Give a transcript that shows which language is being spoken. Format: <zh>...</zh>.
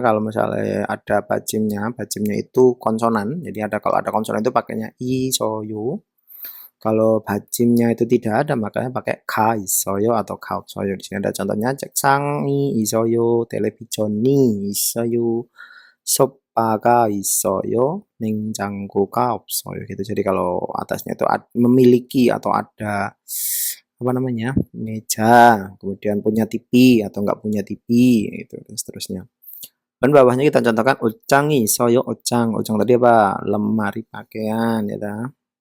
<id>Kalau misalnya ada bajimnya itu konsonan. Jadi kalau ada konsonan itu pakainya isoyo. Kalau bajimnya itu tidak ada, makanya pakai ka isoyo atau ka</id> <ko>없어요. Di sini ada contohnya, 책상이 있어요, 텔레비전이 있어요, 소파가 있어요, 냉장고가 없어요.</ko> <id>Gitu. Jadi kalau atasnya itu memiliki atau ada apa namanya, meja, kemudian punya TV atau enggak punya TV, itu dan seterusnya. Dan bawahnya kita contohkan</id> <ko>옷장이 있어요,</ko> <id>옷장 tadi apa? Lemari pakaian ya.</id>